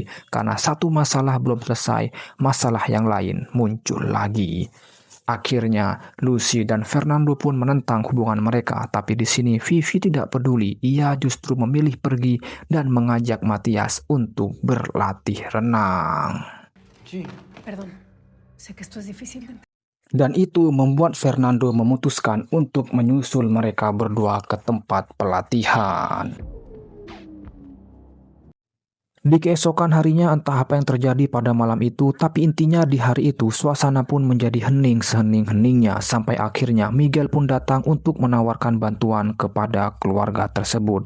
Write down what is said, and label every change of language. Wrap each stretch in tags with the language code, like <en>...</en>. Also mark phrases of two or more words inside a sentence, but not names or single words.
<id>Karena satu masalah belum selesai, masalah yang lain muncul lagi. Akhirnya, Lucy dan Fernando pun menentang hubungan mereka. Tapi di sini Vivi tidak peduli. Ia justru memilih pergi dan mengajak Matias untuk berlatih renang.</id> <es>Perdón, sé que esto es difícil.</es> <id>Dan itu membuat Fernando memutuskan untuk menyusul mereka berdua ke tempat pelatihan. Di keesokan harinya entah apa yang terjadi pada malam itu, tapi intinya di hari itu suasana pun menjadi hening sehening-heningnya sampai akhirnya Miguel pun datang untuk menawarkan bantuan kepada keluarga tersebut.</id>